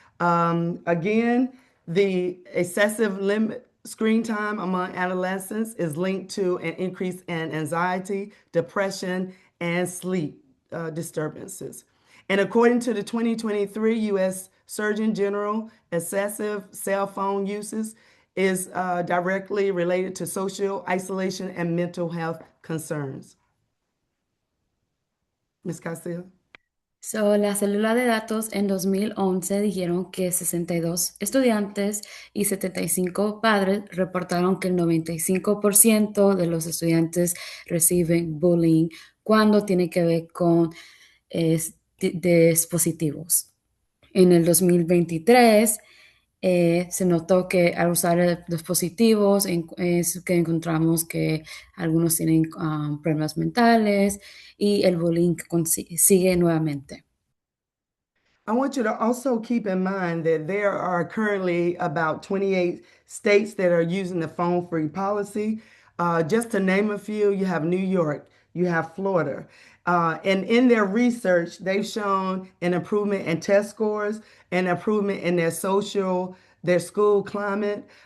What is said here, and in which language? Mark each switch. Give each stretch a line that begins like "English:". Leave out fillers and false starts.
English: Again, the excessive limit screen time among adolescents is linked to an increase in anxiety, depression, and sleep disturbances. And according to the 2023 U.S. Surgeon General, excessive cell phone uses is directly related to social isolation and mental health concerns. Ms. Castile?
Spanish: So, la célula de datos en 2011 dijeron que 62 estudiantes y 75 padres reportaron que el 95% de los estudiantes reciben bullying cuando tiene que ver con dispositivos. En el 2023 se notó que al usar dispositivos es que encontramos que algunos tienen problemas mentales y el bullying sigue nuevamente.
English: I want you to also keep in mind that there are currently about 28 states that are using the phone free policy. Just to name a few, you have New York, you have Florida. And in their research, they've shown an improvement in test scores, an improvement in their school climate.